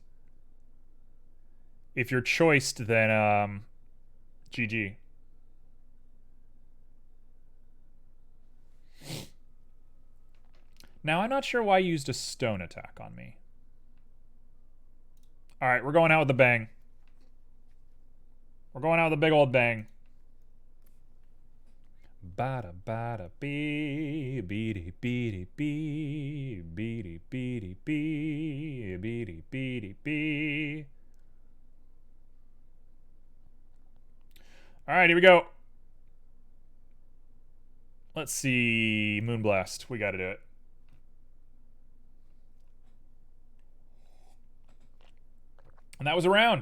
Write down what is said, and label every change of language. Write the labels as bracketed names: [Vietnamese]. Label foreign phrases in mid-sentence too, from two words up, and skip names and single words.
[English] If you're choiced, then, GG. Now, I'm not sure why you used a stone attack on me. All right, we're going out with a bang. We're going out with a big old bang. Bada bada bee, beady beady bee, beady beady bee, beady beady bee. All right, here we go. Let's see, Moonblast. We got to do it. And that was a round.